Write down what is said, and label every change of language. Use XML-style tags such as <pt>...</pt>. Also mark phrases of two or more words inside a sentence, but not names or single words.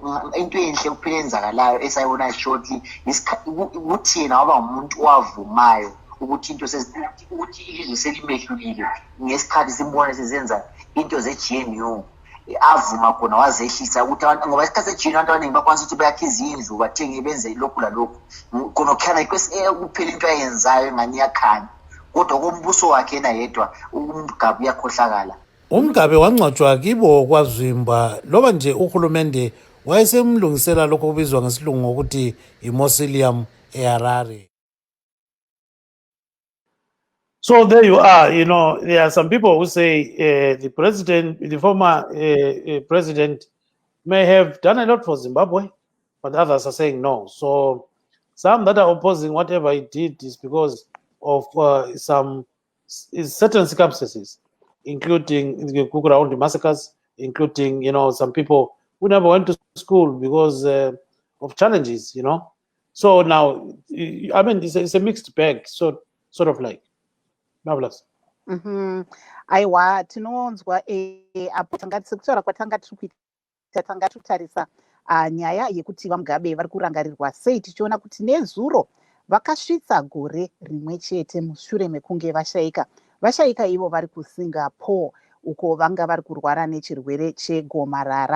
<nd>Into enhle kuphela enzakalayo esayibona shortly ukuthi yena waba umuntu owavumayo ukuthi ukuthi ilizwe selimehlulile ngesikhathi simbona sezenza into ze-GNU avuma khona wazehlisa ukuthi abantu ngoba isikhathi se-GNU abantu abaningi bakwanisa ukuthi bayakhe izindlu bathenge benze lokhu lalokhu khona kukhana kuphela into ayenzayo engani iyakhanya kodwa kombuso wakhe yena yedwa uMgabe uyakhohlakala. uMgabe wangcwatshwa kibo kwaZimba loba nje uhulumende wayesemlungisela lokho kubizwa ngesilungu ngokuthi i-mausoleum eHarare.</nd> <en>So there you are. You know, there are some people who say the former president may have done a lot for Zimbabwe, but others are saying no. So some that are opposing whatever he did is because of some certain circumstances, including the Kukurawundi massacres, including, you know, some people who never went to school because of challenges, you know. So now, I mean, it's a mixed bag, sort of like. Marvelous.</en> <sn>Aiwa tinonzwa apo tanga sekutaura kwatanga tiri kuita tanga tutarisa nyaya yekuti vaMugabe vari kurangarirwa sei tichiona kuti nezuro vakasvitsa gore rimwe chete mushure mekunge vashaika ivo vari kuSingapore uko vanga vari kurwara nechirwere chegomarara.</sn>